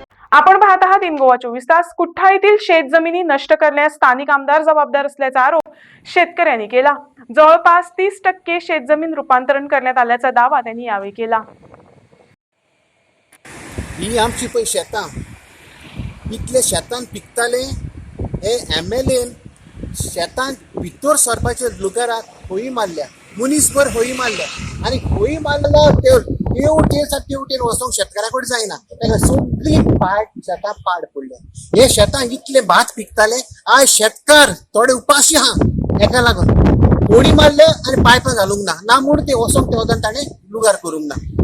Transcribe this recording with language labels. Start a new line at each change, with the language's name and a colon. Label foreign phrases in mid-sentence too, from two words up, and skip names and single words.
Marathi: आपण पाहत आहात इन गोवा 24 तास। कुठ्ठाळीतील शेतजमिनी नष्ट करण्यास स्थानिक आमदार जबाबदार असल्याचा आरोप शेतकऱ्यांनी केला। जवळपास 30% शेतजमीन रूपांतरण करण्यात आल्याचा दावा त्यांनी यावेळी केला।
Konkani: ही आमची पळय शेतां इतले शेतान पिकताले हे MLA शेतान भितर सरपाच्या लुगाराक होळी मारल्या, मुनीसभर होळी मारल्या आणि होळी मारला तेवटेन वचोंक शेतकारा कडेन जायना। ताका सगळी शेतां पाड पडल्या। हे शेतां इतले भात पिकताले, आयज शेतकार थोडे उपाशी आहा हेका लागून होळी मारले आणि पायपां घालूंक ना म्हूण ते वचोंक तेवदान ताणें लुगार करूंक ना।